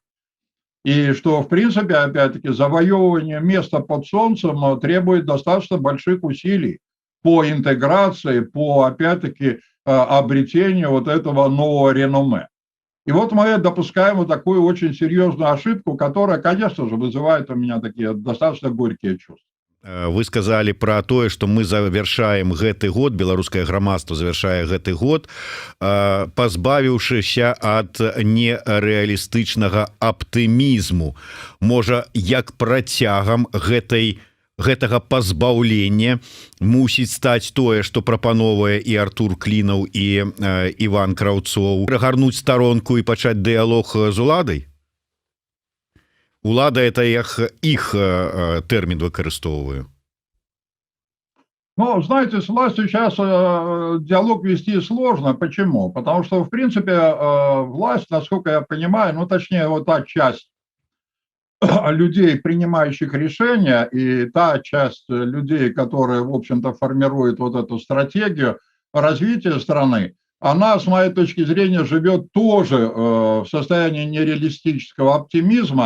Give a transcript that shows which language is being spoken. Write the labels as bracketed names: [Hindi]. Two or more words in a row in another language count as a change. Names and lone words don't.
[Russian] И что, в принципе, опять-таки, завоевывание места под солнцем требует достаточно больших усилий по интеграции, по, опять-таки, обретению вот этого нового реноме. И вот мы допускаем вот такую очень серьезную ошибку, которая, конечно же, вызывает у меня такие достаточно горькие чувства. [Belarusian] Вы сказали про тое, што мы завяршаем гэты год, беларускае грамадства завяршае гэты год, пазбавіўшыся ад нерэалістычнага аптымізму. Можа, як працягам гэтага пазбаўлення мусіць стаць тое, што прапановвае і Артур Клінаў, і Іван Краўцоў, прыгарнуць старонку і пачаць дыялог з уладай? Улада — [Russian] это их термин выкарыстоўваю. Ну, знаете, с властью сейчас диалог вести сложно. Почему? Потому что, в принципе, власть, насколько я понимаю, ну, точнее, вот та часть людей, принимающих решения, и та часть людей, которые, в общем-то, формируют вот эту стратегию развития страны, она, с моей точки зрения, живет тоже в состоянии нереалистического оптимизма.